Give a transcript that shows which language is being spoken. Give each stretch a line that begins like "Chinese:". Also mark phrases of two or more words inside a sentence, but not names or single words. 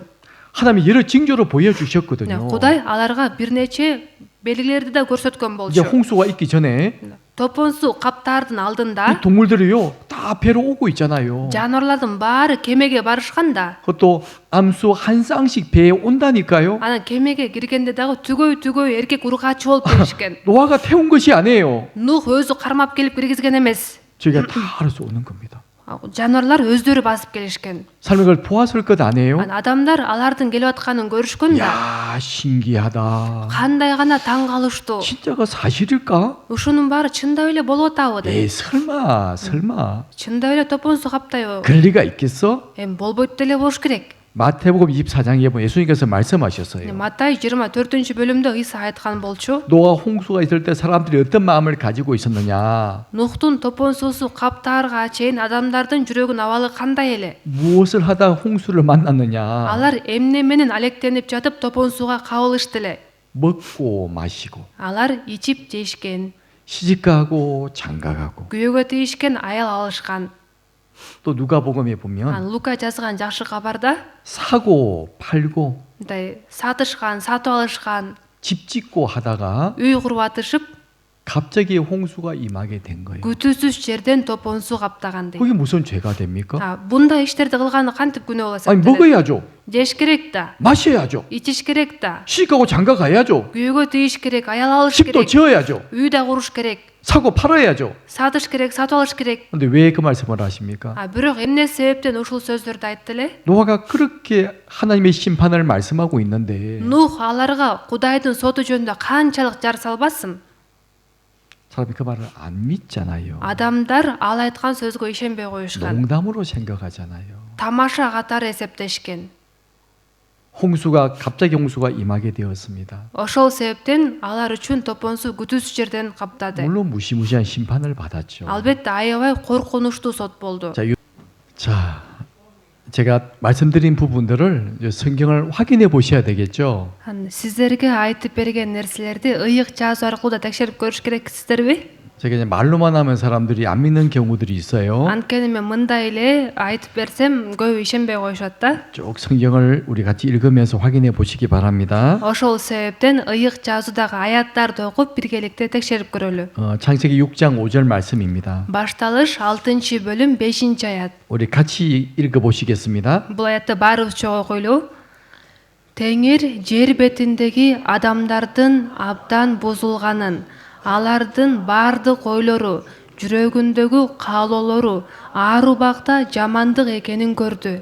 Korean: 하나님이 여러 징조로 보여주셨거든요.
Kyrgyz: Кудай аларга бир нече белгилерди да көрсөткөн
Korean: 이제
Kyrgyz: болчу.
Korean: 홍수가 있기 전에
Kyrgyz: Топон суу каптардын алдында
Korean: 이 동물들이요 다 배로 오고 있잖아요.
Kyrgyz: жануарлардын баары кемеге барышканда,
Korean: 그것도 암수 한 쌍씩 배에 온다니까요.
Kyrgyz: анан кемеге киргенде дагы түгөй эркек ургаачы болуп келишкен.
Korean: 노아가 태운 것이 아니에요.
Kyrgyz: Нух өзү кармап келип киргизген эмес.
Korean: 저희가 다 알아서 오는 겁니다.
Kyrgyz: Жануарлар өздөрү басып келишкен.
Korean: 삶을 그걸 보았을 것 아니에요?
Kyrgyz: Адамдар алардын келип атканын көрүшкөн да.
Korean: 야, 신기하다.
Kyrgyz: Кандай гана таң калыштуу.
Korean: 진짜가 사실일까?
Kyrgyz: Ушунун баары чындап эле болуп атабы деп.
Korean: 에이, 설마.
Kyrgyz: Чындап эле топон суу каптайбы?
Korean: 그럴 리가 있겠어?
Kyrgyz: Болбойт деле болуш керек.
Korean: 마태복음 24장에 보면 예수님께서 말씀하셨어요.
Kyrgyz: Матай 24-бөлүмдө Иса айткан болчу.
Korean: 노아 홍수가 있을 때 사람들이 어떤 마음을 가지고 있었느냐?
Kyrgyz: Нухтун топон суусу каптаарга чейин адамдардын жүрөгүнүн абалы кандай эле?
Korean: 무엇을 하다 홍수를 만났느냐?
Kyrgyz: Алар эмне менен алектенип жатып топон сууга кабылышты эле.
Korean: 먹고 마시고
Kyrgyz: Алар ичип жешкен,
Korean: 시집가고 장가가고
Kyrgyz: күйөөгө тийишкен, аял алышкан.
Korean: 또 누가복음에 보면
Kyrgyz: Лука жазган жакшы кабарда
Korean: 사고 팔고
Kyrgyz: мындай сатышкан, сатып алышкан,
Korean: 집 짓고 하다가
Kyrgyz: үй куруп атышып,
Korean: 갑자기 홍수가 임하게 된 거예요.
Kyrgyz: күтүүсүз жерден топон суу каптаган дейт.
Korean: 그게 무슨 죄가 됩니까?
Kyrgyz: Bunдай иштерди кылганы кантип күнөө болот?
Korean: 아니 먹어야죠.
Kyrgyz: Жеш керек да,
Korean: 마셔야죠.
Kyrgyz: ичиш керек да,
Korean: 시집가고 장가 가야죠.
Kyrgyz: күйөөгө тийиш керек, аял алыш
Korean: 집도
Kyrgyz: керек,
Korean: 지어야죠.
Kyrgyz: үй да куруш керек,
Korean: 사고 팔아야죠.
Kyrgyz: сатыш керек, сатып алыш керек.
Korean: 근데 왜 그 말씀을 하십니까?
Kyrgyz: Бирок эмне себептен ушул сөздөрдү айтты эле?
Korean: 노아가 그렇게 하나님의 심판을 말씀하고 있는데
Kyrgyz: Нух аларга Кудайдын соту жөнүндө канчалык жар салбасын?
Korean: 사람이 그 말을 안 믿잖아요.
Kyrgyz: Адамдар ал айткан сөзгө ишенбей коюшкан.
Korean: 농담으로 생각하잖아요.
Kyrgyz: Тамаша катары эсептешкен.
Korean: 갑자기 홍수가 임하게 되었습니다.
Kyrgyz: Ошол себептен алар үчүн топон суу күтүүсүз жерден каптады.
Korean: 물론 무시무시한 심판을 받았죠.
Kyrgyz: Албетте аябай коркунучтуу сот болду.
Korean: 자, 제가 말씀드린 부분들을 이제 성경을 확인해 보셔야 되겠죠.
Kyrgyz: Сиздерге айтып берген нерселерди ыйык жазуу аркылуу да текшерип көрүш керексиздерби?
Korean: 제가 이제 말로만 하면 사람들이 안 믿는 경우들이 있어요.
Kyrgyz: Анткени мен мындай эле айтып берсем көбү ишенбей коюшат да.
Korean: 쭉 성경을 우리 같이 읽으면서 확인해 보시기 바랍니다.
Kyrgyz: Ошол себептен ыйык жазуудагы аяттарды окуп биргеликте текшерип көрөлү.
Korean: 창세기 6장 5절 말씀입니다.
Kyrgyz: Башталыш 6-бөлүм 5-аят.
Korean: 우리 같이 읽어 보시겠습니다.
Kyrgyz: Бул аятты баарыбыз чогуу окуйлу. Теңир жер бетиндеги адамдардын абдан бузулганын, алардын баардык ойлору, жүрөгүндөгү каалоолору ар убакта жамандык экенин көрдү.